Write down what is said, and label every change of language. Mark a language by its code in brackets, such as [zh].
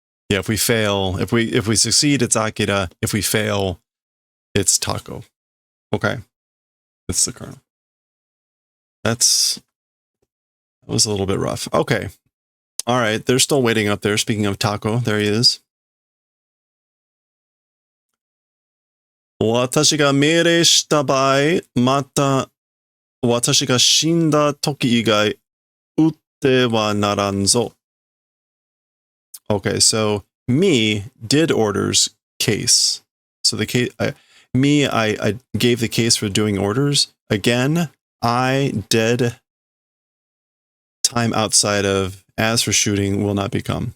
[en] Yeah, if we fail, if we succeed, it's Akira. If we fail, it's Tako. Okay. It's the colonel. That was a little bit rough. Okay. All right. They're still waiting up there. Speaking of Tako, there he is. [ja] 私が命令した場合、また私が死んだ時以外、撃ってはならんぞ。 [en] Okay, so me did orders case. So the case, I gave the case for doing orders. Again, I dead time outside of as for shooting will not become.